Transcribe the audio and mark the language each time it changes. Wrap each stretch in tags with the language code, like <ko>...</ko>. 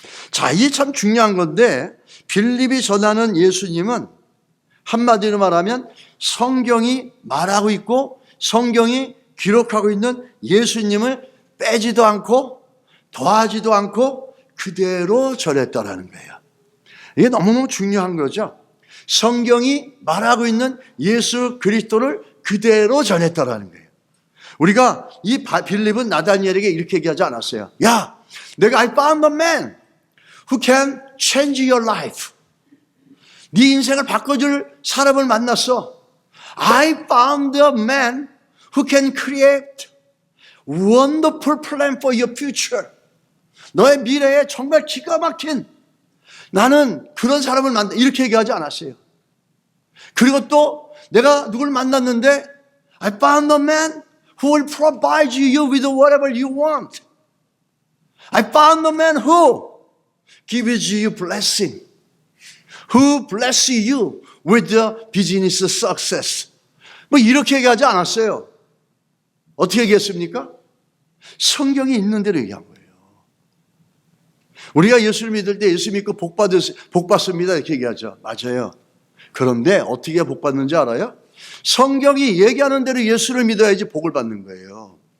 <ko>자, 이게 참 중요한 건데 빌립이 전하는 예수님은 한마디로 말하면 성경이 말하고 있고 성경이 기록하고 있는 예수님을 빼지도 않고 더하지도 않고 그대로 전했다라는 거예요. 이게 너무너무 중요한 거죠. 성경이 말하고 있는 예수 그리스도를 그대로 전했다라는 거예요. 우리가 이 빌립은 나다니엘에게 이렇게 얘기하지 않았어요. 야, 내가</ko> <en>I found a man who can change your life.</en> <ko>네 인생을 바꿔줄 사람을 만났어.</ko> <en>I found a man who can create wonderful plan for your future.</en> <ko>너의 미래에 정말 기가 막힌, 나는 그런 사람을 만나, 이렇게 얘기하지 않았어요. 그리고 또 내가 누굴 만났는데</ko> <en>I found a man who will provide you with whatever you want. I found a man who gives you blessing. Who bless you with the business success.</en> <ko>뭐 이렇게 얘기하지 않았어요. 어떻게 얘기했습니까? 성경이 있는 대로 얘기한 거예요. 우리가 예수를 믿을 때 예수 믿고 복 받습니다 이렇게 얘기하죠. 맞아요. 그런데 어떻게 복 받는지 알아요? 성경이 얘기하는 대로 예수를 믿어야지 복을 받는 거예요.</ko>